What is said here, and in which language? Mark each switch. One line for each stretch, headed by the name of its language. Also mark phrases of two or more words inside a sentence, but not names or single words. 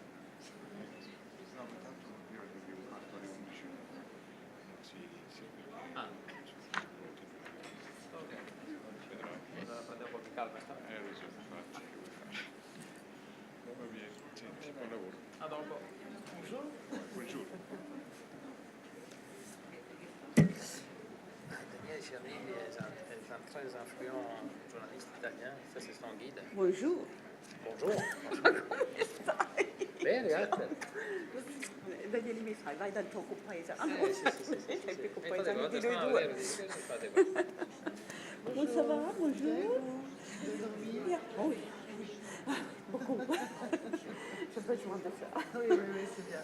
Italian: No, ma tanto io avevo un quarto alle 11. Non si inizia. Ah. Ok. Allora prendiamo un po' più calma. Lo so, infatti, che vuoi fare? Va bene, senti, buon lavoro. A dopo. Bonjour. Buongiorno.
French: Daniel Chéry est un très influent journaliste italien. Ça, c'est son guide. Bonjour. Bonjour.
Italian: Come stai? Bene, grazie. Daniele mi fai, vai dal tuo compaese. Sì. Il tuo Fate compaese di cosa? noi No, due. fate cosa?
French: Comment ça va? Bonjour. Bien. Oh oui. Beaucoup. J'ai besoin de ça. Oui, c'est bien.